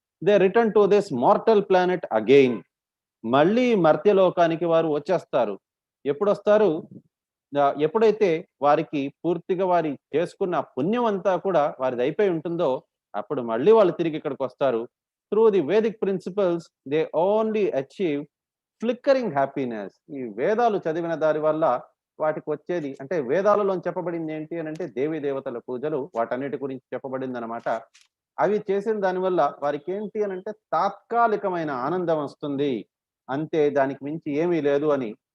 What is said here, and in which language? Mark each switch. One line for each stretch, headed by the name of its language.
English: They return to this mortal planet again.
Telugu: మళ్ళీ మర్త్యలోకానికి వారు వచ్చేస్తారు. ఎప్పుడు వస్తారు? ఎప్పుడైతే వారికి పూర్తిగా వారి చేసుకున్న పుణ్యం అంతా కూడా వారిది అయిపోయి ఉంటుందో అప్పుడు మళ్ళీ వాళ్ళు తిరిగి ఇక్కడికి వస్తారు.
English: Through the Vedic principles, they only achieve flickering happiness.
Telugu: ఈ వేదాలు చదివిన దాని వల్ల వాటికి వచ్చేది అంటే వేదాలలో చెప్పబడింది ఏంటి అని అంటే దేవీ దేవతల పూజలు, వాటన్నిటి గురించి చెప్పబడింది అనమాట. అవి చేసిన దానివల్ల వారికి ఏంటి అని అంటే తాత్కాలికమైన ఆనందం వస్తుంది అంతే, దానికి మించి ఏమీ లేదు అని.